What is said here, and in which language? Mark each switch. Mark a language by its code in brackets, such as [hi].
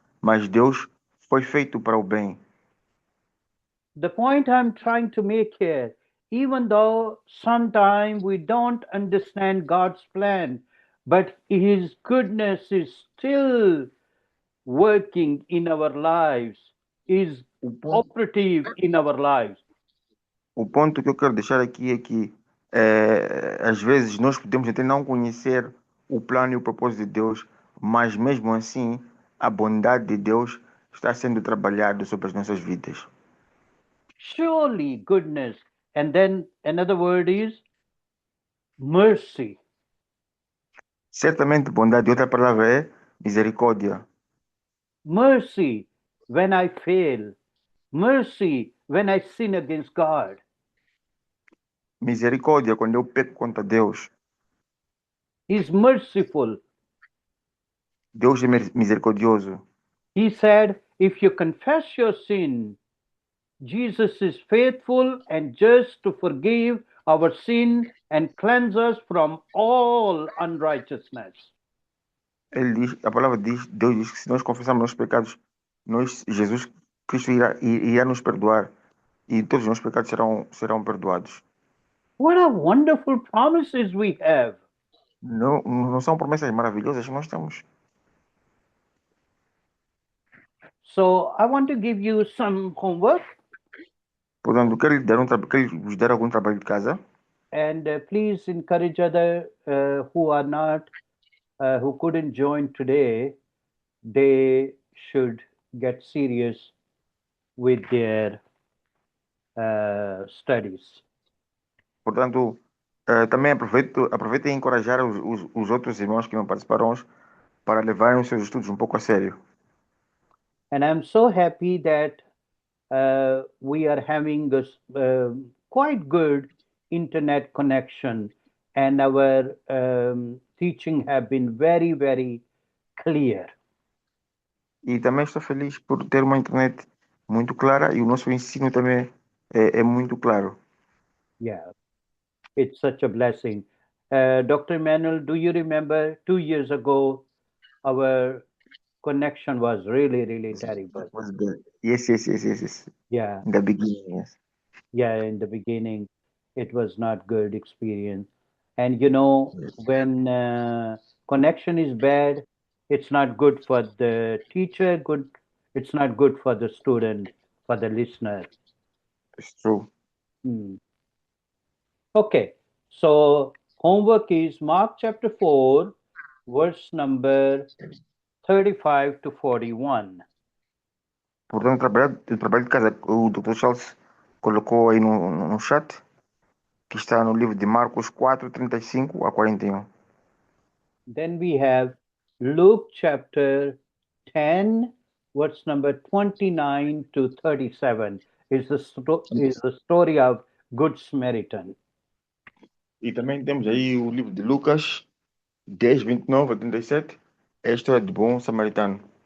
[pt] Mas Deus foi feito para o bem. [en] The point I'm trying to make here, even though sometimes we don't understand God's plan, but his goodness is still working in our lives, is [pt] O ponto, [en] operative in our lives. [pt] o ponto que eu quero deixar aqui é que às vezes nós podemos até não conhecer o plano e o propósito de Deus, mas mesmo assim a bondade de Deus está sendo trabalhada sobre as nossas vidas. [en] Surely goodness. And then another word is mercy. [pt] Certamente bondade, outra palavra é misericórdia. [en] Mercy when I fail. Mercy when I sin against God. [pt] Misericórdia quando eu peco contra Deus. [en] He's merciful. [pt] Deus é misericordioso. [en] He said, if you confess your sin, Jesus is faithful and just to forgive our sin and cleanse us from all unrighteousness. [pt] Ele diz, a palavra diz, Deus diz que se nós confessarmos nossos pecados, Jesus Cristo irá nos perdoar e todos os nossos pecados serão perdoados. [en] What a wonderful promises we have. [pt] Não são promessas maravilhosas que nós temos. [en] So I want to give you some homework, [pt] Portanto, quero vos dar algum trabalho de casa [en] and please encourage other who are not who couldn't join today. They should get serious with their studies. [pt] Portanto, também aproveitem e encorajar os outros irmãos que não participaram hoje para levarem os seus estudos um pouco a sério. [en] And I'm so happy that we are having a quite good internet connection, and our teaching have been very, very clear. [pt] E também estou feliz por ter uma internet muito clara e o nosso ensino também é muito claro. [en] Yeah, it's such a blessing. Dr. Emmanuel, do you remember 2 years ago, our connection was really, really terrible? Yes. Yeah, In the beginning, yes. yeah, in the beginning, it was not good experience. And you know, Yes. when connection is bad, it's not good for the teacher, good, it's not good for the student, for the listener. It's true. Okay, so homework is Mark chapter 4, verse number 35 to 41. [pt] Portanto, o trabalho de casa, o Dr. Charles colocou aí no chat, que está no livro de Marcos 4, 35 a 41. [en] Then we have Luke chapter 10, verse number 29 to 37. Is the story of Good Samaritan. [pt] E também temos aí o livro de Lucas 10, 29 a 37, é a história de bom samaritano.